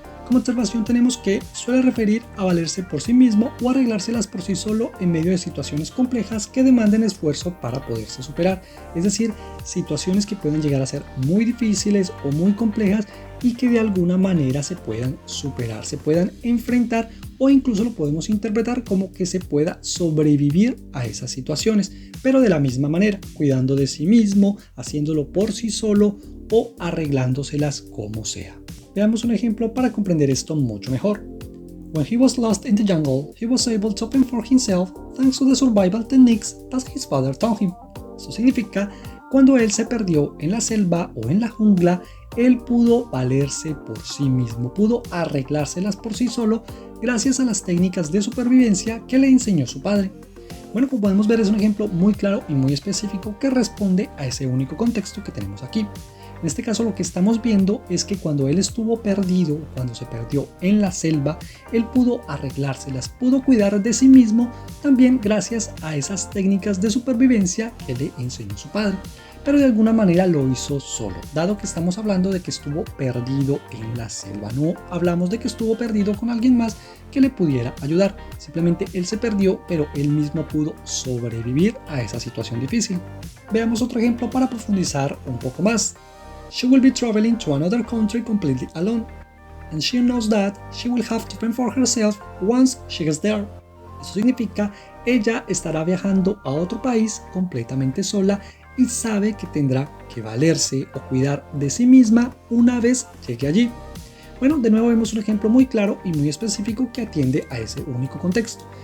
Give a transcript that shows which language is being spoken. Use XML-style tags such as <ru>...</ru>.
<es>Como observación tenemos que suele referir a valerse por sí mismo o arreglárselas por sí solo en medio de situaciones complejas que demanden esfuerzo para poderse superar, es decir, situaciones que pueden llegar a ser muy difíciles o muy complejas y que de alguna manera se puedan superar, se puedan enfrentar o incluso lo podemos interpretar como que se pueda sobrevivir a esas situaciones, pero de la misma manera, cuidando de sí mismo, haciéndolo por sí solo o arreglándoselas como sea. Veamos un ejemplo para comprender esto mucho mejor.</es> <en>When he was lost in the jungle, he was able to fend for himself thanks to the survival techniques that his father taught him.</en> <es>Eso significa, cuando él se perdió en la selva o en la jungla, él pudo valerse por sí mismo, pudo arreglárselas por sí solo gracias a las técnicas de supervivencia que le enseñó su padre. Bueno, como podemos ver, es un ejemplo muy claro y muy específico que responde a ese único contexto que tenemos aquí. En este caso lo que estamos viendo es que cuando él estuvo perdido, cuando se perdió en la selva, él pudo arreglárselas, pudo cuidar de sí mismo, también gracias a esas técnicas de supervivencia que le enseñó su padre. Pero de alguna manera lo hizo solo, dado que estamos hablando de que estuvo perdido en la selva. No hablamos de que estuvo perdido con alguien más que le pudiera ayudar. Simplemente él se perdió, pero él mismo pudo sobrevivir a esa situación difícil. Veamos otro ejemplo para profundizar un poco más.</es> <en>She will be traveling to another country completely alone, and she knows that she will have to fend for herself once she gets there.</en> <es>Eso significa, ella estará viajando a otro país completamente sola y sabe que tendrá que valerse o cuidar de sí misma una vez llegue allí. Bueno, de nuevo vemos un ejemplo muy claro y muy específico que atiende a ese único contexto.</es>